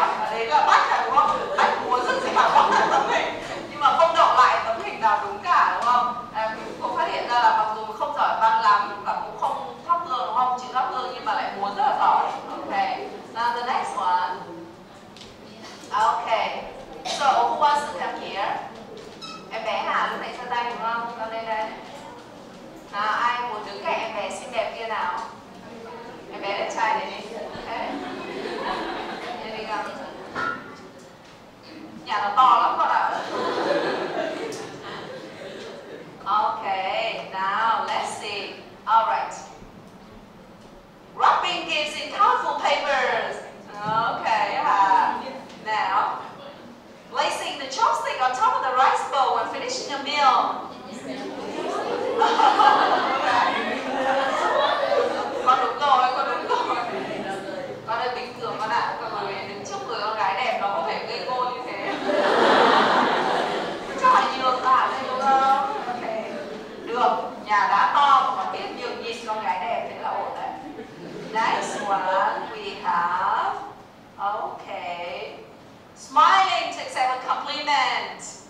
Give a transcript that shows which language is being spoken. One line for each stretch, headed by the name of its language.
Vietnamese: Đấy là Bách là đúng không? Bách múa rất dẻo trong cả tấm hình, nhưng mà không đọc lại tấm hình nào đúng cả đúng không? Cô phát hiện ra là mặc dù không giỏi văn lắm và cũng không thắp hương đúng không? Chịu thắp hương nhưng mà lại múa rất là giỏi.
English: Okay. Now the next one. Okay. So who wants to come here?
Vietnamese: Em bé Hà lúc nãy giơ tay đúng không? Con lên đây. Ai muốn đứng cạnh em bé xinh đẹp kia nào? Em bé đẹp trai này đi. Okay. Đây đi nào. Nhà nó to lắm con ạ.
English: Okay, now let's see. Alright. Wrapping gifts in colorful papers. Okay, now, placing the chopstick on top of the rice bowl when finishing a meal.
Vietnamese: Con đúng rồi, con đúng rồi. Con ơi bình thường con ạ, con người đứng trước người con gái đẹp nó có thể gây cô như thế. Chắc là nhường cả đây đúng không? Okay. Được, nhà đã to mà biết nhường nhịn con gái đẹp thế là ổn đấy.
English: Next one we have, okay, smiling to accept a compliment.